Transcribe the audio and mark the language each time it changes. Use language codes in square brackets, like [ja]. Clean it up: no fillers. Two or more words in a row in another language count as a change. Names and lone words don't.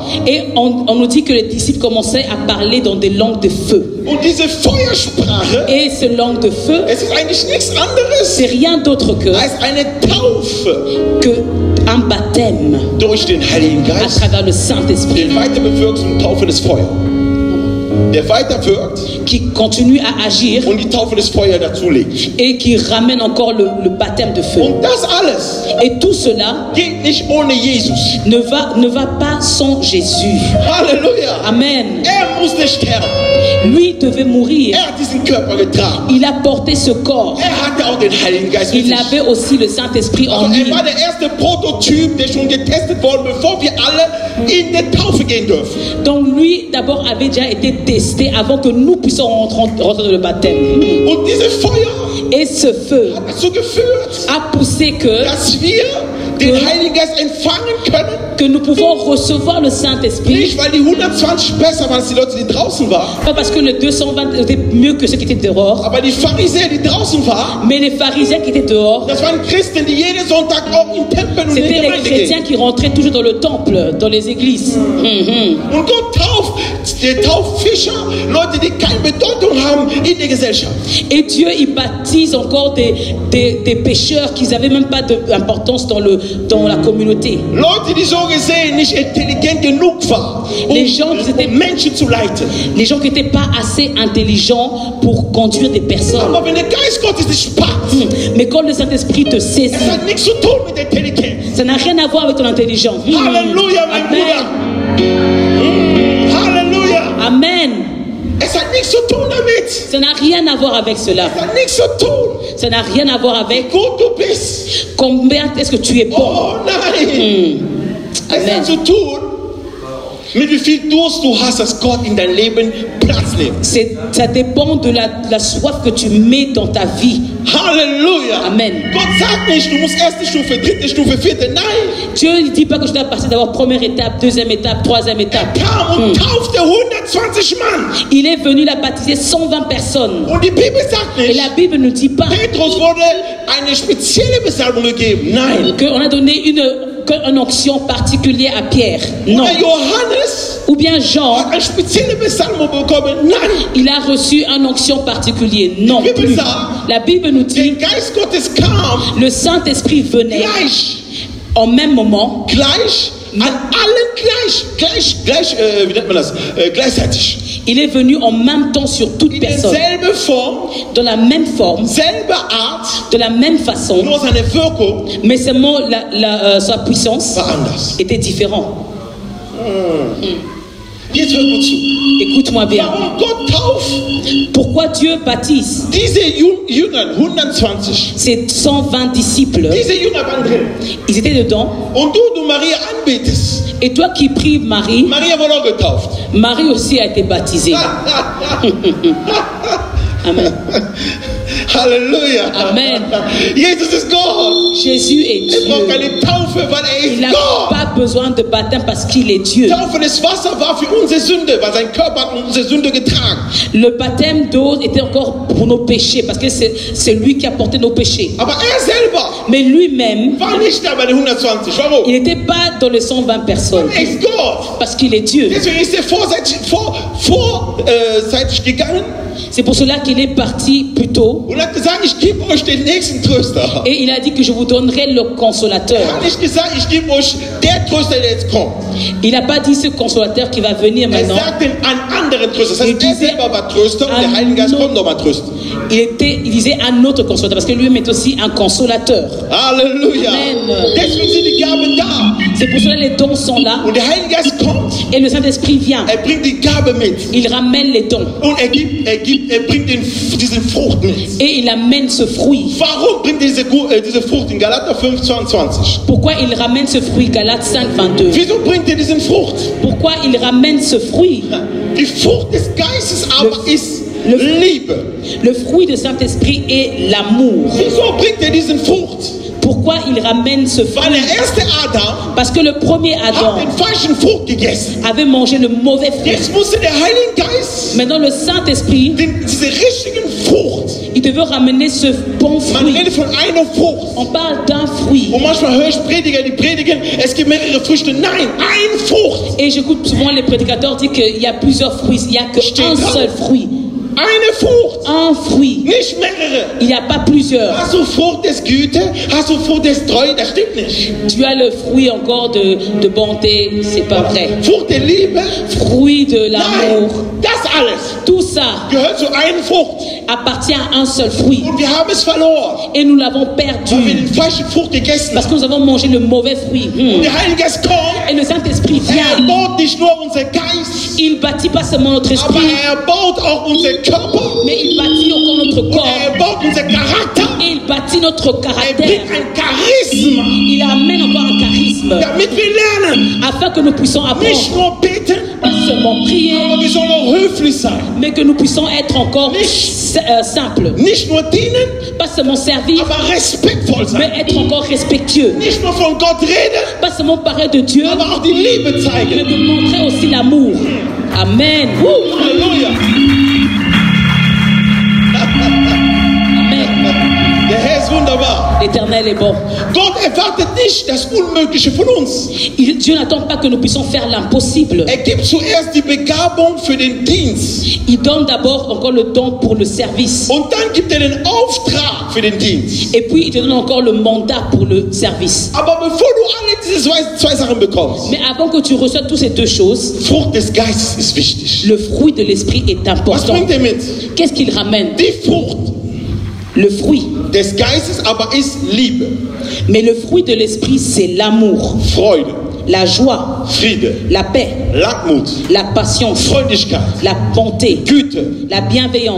[fr] et on nous dit que les disciples commençaient à parler dans des langues de feu. [de] Und diese Feuersprache, [fr] Et ces langues de feu, [de] es ist eigentlich nichts anderes [fr] c'est rien d'autre [de] als eine Taufe [fr] que un baptême [de] durch den Heiligen [fr] à [de] Geist, [fr] travers le Saint-Esprit [de] den weiter bewirkt und Taufe des Feuers. Der weiter wirkt [fr] qui continue à agir [de] und die Taufe des Feuers dazulegt. [fr] et qui ramène encore le baptême de feu. [de] Und das alles [fr] Et tout cela [de] geht nicht ohne Jesus. [fr] ne va pas sans Jésus. [de] Halleluja. Amen. Er musste sterben. [fr] Lui devait mourir. [de] Er hat diesen Körper getragen. [fr] Il a porté ce corps. [de] Er hatte auch den Heiligen Geist mit [fr] Il [de] sich. [fr] avait aussi le Saint-Esprit en [de] Also [fr] lui. [de] er war der erste Prototyp, der schon getestet wurde, bevor wir alle in die Taufe gehen dürfen. [fr] Donc lui d'abord avait déjà été testé avant que nous puissions rentrer dans le baptême. [de] Und dieses Feuer [fr] Et ce feu [de] hat dazu geführt, [fr] a poussé [de] dass wir den Heiligen Geist empfangen können. [fr] que nous pouvons recevoir le Saint-Esprit. [de] Nicht, weil die 120 besser waren als die Leute, die draußen waren. [fr] Pas parce que les 220 étaient mieux que ceux qui étaient dehors, [de] Aber die Pharisäer, die draußen waren, [fr] mais les pharisiens qui étaient dehors, [de] das waren Christen, die jeden Sonntag auch im Tempel und in [fr] c'était [de] die [fr] les [de] Gemeinde [fr] chrétiens [de] gehen. [fr] qui rentraient toujours dans le temple, dans les églises. [de] Und Gott der tauft Fischer, Leute, die keine Bedeutung haben in der Gesellschaft. [fr] Et Dieu, il baptise encore des pécheurs qui n'avaient même pas d'importance dans la communauté. [de] Leute, die so gesehen nicht intelligent genug waren, Menschen zu leiten. [fr] Les gens qui n'étaient pas assez intelligents pour conduire des personnes. [de] Aber wenn der Geist Gottes dich packt, [fr] Mais quand le Saint-Esprit te saisit, [de] es hat nichts zu tun mit Intelligenz. [fr] ça n'a rien à voir avec ton intelligence. [de] Halleluja, mein Amen. Bruder. Halleluja. Amen. Es hat nichts zu tun damit. [fr] Ça n'a rien à voir avec cela. [de] Es hat nichts zu tun. [fr] Ça n'a rien à voir avec [de] Gut du bist. [fr] combien est-ce que tu es bon. [de] Oh nein. Es Amen. hat zu tun mit wie viel Durst du hast, dass Gott in dein Leben Platz nimmt. [fr] Ça dépend de la soif que tu mets dans ta vie. [de] Halleluja. Amen. Gott sagt nicht, du musst erste Stufe, dritte Stufe, vierte. Nein. [fr] Dieu ne dit pas que je dois passer d'abord première étape, deuxième étape, troisième étape. [de] Kam und taufte 120 Mann. [fr] Il est venu la baptiser 120 personnes. [de] Und die Bibel sagt [fr] Et [de] nicht, [fr] la Bible ne dit pas [de] Petrus wurde eine spezielle Besalbung gegeben. Nein. [fr] qu'on a donné une onction particulière à Pierre. Non. [de] Oder Johannes [fr] Ou bien Jean, [de] hat eine spezielle Besalmung bekommen. Nein. [fr] il a reçu une onction particulière. Non [de] Die Bibel [fr] plus. [de] sagt, [fr] La Bible nous [de] der [fr] dit, [de] Geist Gottes kam [fr] le Saint-Esprit venait [de] gleich, [fr] en même moment, [de] an allen wie nennt man das? Gleichzeitig. [fr] il est venu en même temps sur toute [de] In [fr] personne, [de] derselbe Form, [fr] de la même forme, [de] selbe Art, [fr] de la même façon, [de] nur seine Wirkung [fr] mais seulement sa puissance [de] war anders. [fr] était différente. [de] Jetzt hört gut zu. [fr] Écoute-moi bien. [de] Warum Gott tauft [fr] Pourquoi Dieu baptise [de] diese Jünger, 120, [fr] ces 120 disciples? [de] diese Jünger waren drin. [fr] Ils étaient dedans. [de] Und du Maria anbetest. [fr] Et toi qui pries Marie, [de] Maria wurde auch getauft. [fr] Marie aussi a été baptisée. Amen. [de] Halleluja. Amen. Jesus ist Gott. [fr] Jésus est [de] Er braucht [fr] Dieu. [de] keine Taufe, weil er [fr] Il [de] ist [fr] n'a [de] Gott. [fr] pas besoin de baptême parce qu'il est Dieu. [de] Taufe des Wasser war für unsere Sünde, weil sein Körper hat unsere Sünde getragen. [fr] Le baptême d'eau était encore pour nos péchés parce que c'est lui qui a porté nos péchés. [de] Aber er selber [fr] Mais lui-même, [de] war nicht da bei den 120. Warum? [fr] il n'était pas dans les 120 personnes [de] Er ist Gott. [fr] parce qu'il est Dieu. [de] Deswegen ist er vorzeitig gegangen [fr] C'est pour cela qu'il est parti plus tôt [de] und hat gesagt, ich gebe euch den nächsten Tröster. [fr] et il a dit que je vous donnerai le [de] Er [fr] consolateur. [de] hat nicht gesagt, ich gebe euch der Tröster, der jetzt kommt. [fr] Il n'a pas dit ce consolateur qui va venir [de] Er [fr] maintenant. [de] sagt den einen anderen Tröster. Das heißt, [fr] Il [de] er [fr] disait [de] selber war Tröster und der [fr] un [de] Heilige Geist [fr] autre- [de] kommt nochmal trösten. [fr] Il disait un autre consolateur parce que lui-même est aussi un consolateur. [de] Halleluja. Amen. Deswegen sind die Gaben da. [fr] C'est pour cela que les dons sont là [de] Und der Heilige Geist kommt. [fr] et le Saint-Esprit vient. [de] Er bringt die Gabe mit. [fr] Il ramène les dons [de] Und er bringt diese Frucht mit. [fr] et il amène ce fruit. [de] Warum bringt diese Frucht in Galater 5,22? [fr] Pourquoi il ramène ce fruit? Galates 5, 22. [de] Wieso bringt er diesen Frucht? [fr] Pourquoi il ramène ce fruit? [de] Die Frucht des Geistes aber ist [fr] le- [de] Liebe. [fr] Le fruit du Saint-Esprit est l'amour. [de] Wieso bringt er diesen Frucht? [fr] Pourquoi il ramène ce [de] Weil [fr] fruit? [de] der erste Adam [fr] Parce que le premier [de] hat [fr] Adam [de] den falschen Frucht gegessen. [fr] avait mangé le mauvais fruit. [de] Jetzt musste der Heilige Geist [fr] Maintenant, le Saint-Esprit, [de] diese richtigen Frucht. [fr] il devait ramener ce bon [de] Man [fr] fruit. [de] redet von einer Frucht. [fr] On parle d'un fruit. [de] Und manchmal höre ich Prediger, die predigen, es gibt mehrere Früchte. Nein, eine Frucht. [fr] Et j'écoute souvent les prédicateurs dire qu'il y a plusieurs fruits. Il n'y a qu'un seul fruit. [de] Eine Frucht. [fr] Un fruit. [de] Nicht mehrere. [fr] Il n'y a pas plusieurs. [de] Hast du Frucht des Güte? Hast du Frucht des Treue? Das stimmt nicht. [fr] Tu as le fruit encore de bonté. C'est pas vrai. [de] Frucht der Liebe? [fr] Fruit de [de] Nein. [fr] l'amour. [de] Das alles [fr] Tout ça [de] gehört zu einer Frucht. [fr] appartient à un seul fruit. [de] Und wir haben es verloren, [fr] Et nous l'avons [de] weil wir [fr] perdu. [de] die falsche Frucht gegessen [fr] Parce [de] haben. [fr] que nous avons mangé le mauvais fruit. [de] Und der Heilige Geist kommt. [fr] Et le Saint-Esprit [de] Er [fr] vient. [de] baut nicht nur unser Geist, [fr] Il bâtit pas seulement notre [de] aber [fr] esprit, [de] er baut auch unser Körper. [fr] mais il bâtit encore notre [de] Und [fr] corps. [de] er baut unser Charakter. [fr] Et il bâtit notre [de] Er [fr] caractère. [de] bringt ein Charisma, [fr] Il amène encore un charisme [de] damit wir lernen. [fr] afin que nous puissions [de] Nicht [fr] apprendre, [de] nur beten, [fr] pas seulement prier, [de] aber wir sollen auch höflich sein. [fr] mais que nous puissions être encore simples. [de] Nicht nur dienen, [fr] Pas seulement servir, [de] aber respektvoll sein. [fr] mais être encore respectueux. [de] Nicht nur von Gott reden, [fr] Pas seulement parler de Dieu, [de] aber auch die Liebe [fr] mais [de] zeigen. [fr] de montrer aussi l'amour. Amen. [de] Halleluja. Amen. Der Herr ist wunderbar. [fr] L'Éternel est bon. [de] Gott erwartet nicht das Unmögliche von uns. [fr] Dieu n'attend pas que nous puissions faire l'impossible. [de] Er gibt zuerst die Begabung für den Dienst. [fr] Il donne d'abord encore le don pour le service. [de] Und dann gibt er den Auftrag für den Dienst. [fr] Et puis il te donne encore le mandat pour le service. [de] Aber bevor du alle diese zwei Sachen bekommst, [fr] Mais avant que tu reçoives toutes ces deux choses, [de] Frucht des Geistes ist wichtig. [fr] le fruit de l'esprit est [de] Was [fr] important. [de] bringt er mit? [fr] Qu'est-ce qu'il ramène? [de] Die Frucht [fr] Le fruit. [de] des Geistes aber ist Liebe, [fr] Mais le fruit de l'esprit, c'est l'amour, [de] Freude, [fr] la joie, [de] Friede, [fr] la paix, [de] Langmut, [fr] la patience, [de] Freundlichkeit, [fr] la bonté, [de] Güte, [fr] la bienveillance,